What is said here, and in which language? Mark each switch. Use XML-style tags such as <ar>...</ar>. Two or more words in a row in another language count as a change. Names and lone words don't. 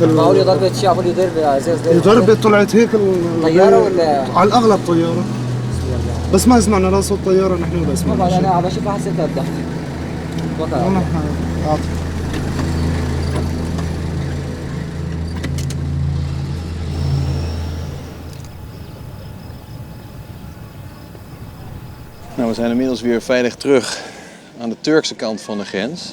<ar>معقول ضربت شيء عملوا يضرب ازاز ضربت طلعت هيك طياره ولا على الاغلب طياره، بس ما سمعنا لا صوت طياره نحن ولا سمعنا طبعا شيء. انا عم بشوفها حسيتها بضحك</ar> <nl>Nou, we zijn inmiddels weer veilig terug aan de Turkse kant van de grens.</nl>